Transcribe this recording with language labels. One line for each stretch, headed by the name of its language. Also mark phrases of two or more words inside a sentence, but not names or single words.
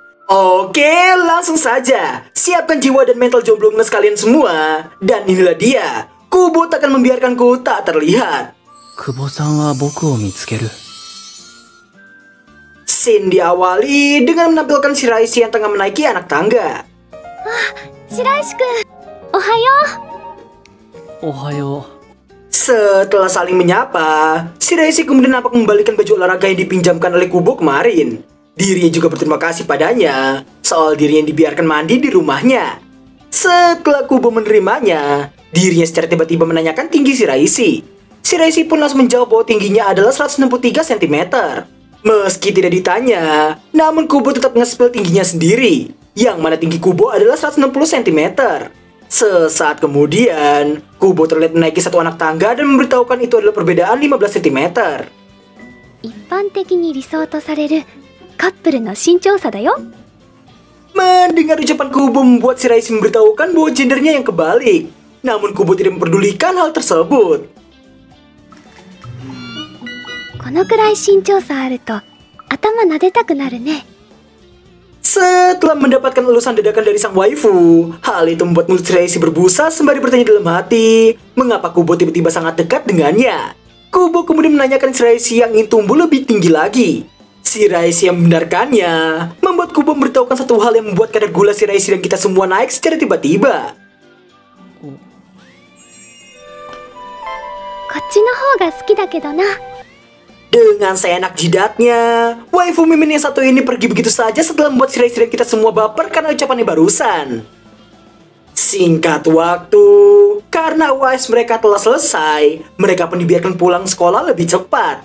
Indonesian: Oke, langsung saja. Siapkan jiwa dan mental jomblones kalian semua. Dan inilah dia, Kubo takkan membiarkanku tak terlihat.
Japanese: 久保さんは僕を見つける.
Indonesian: Scene diawali dengan menampilkan Shiraishi yang tengah menaiki anak tangga.
Japanese: 白石くん、おはよう. Ohayo.
Indonesian: Setelah saling menyapa, Shiraishi kemudian nampak membalikan baju olahraga yang dipinjamkan oleh Kubo kemarin. Dirinya juga berterima kasih padanya soal dirinya yang dibiarkan mandi di rumahnya. Setelah Kubo menerimanya, dirinya secara tiba-tiba menanyakan tinggi Shiraishi. Shiraishi pun langsung menjawab bahwa tingginya adalah 163 cm. Meski tidak ditanya, namun Kubo tetap nge-spill tingginya sendiri, yang mana tinggi Kubo adalah 160 cm. Sesaat kemudian, Kubo terlihat menaiki satu anak tangga dan memberitahukan itu adalah perbedaan 15 cm.
Japanese: 一般的に理想とされるカップルの身長差だよ。
Indonesian: Mendengar ucapan Kubo membuat Shiraishi memberitahukan bahwa gendernya yang kebalik. Namun Kubo tidak memperdulikan hal tersebut.
Japanese: このくらい身長差あると頭撫でたくなるね。
Indonesian: Setelah mendapatkan elusan dadakan dari sang waifu, hal itu membuat mulut Shiraishi berbusa sembari bertanya dalam hati, mengapa Kubo tiba-tiba sangat dekat dengannya. Kubo kemudian menanyakan Shiraishi yang ingin tumbuh lebih tinggi lagi. Shiraishi yang membenarkannya, membuat Kubo memberitahukan satu hal yang membuat kadar gula Shiraishi dan kita semua naik secara tiba-tiba.
Japanese: こっちの方が好きだけどな。
Indonesian: Dengan seenak jidatnya, waifu mimin yang satu ini pergi begitu saja setelah membuat Shiraishi dan kita semua baper karena ucapannya barusan. Singkat waktu, karena UAS mereka telah selesai, mereka pun dibiarkan pulang sekolah lebih cepat.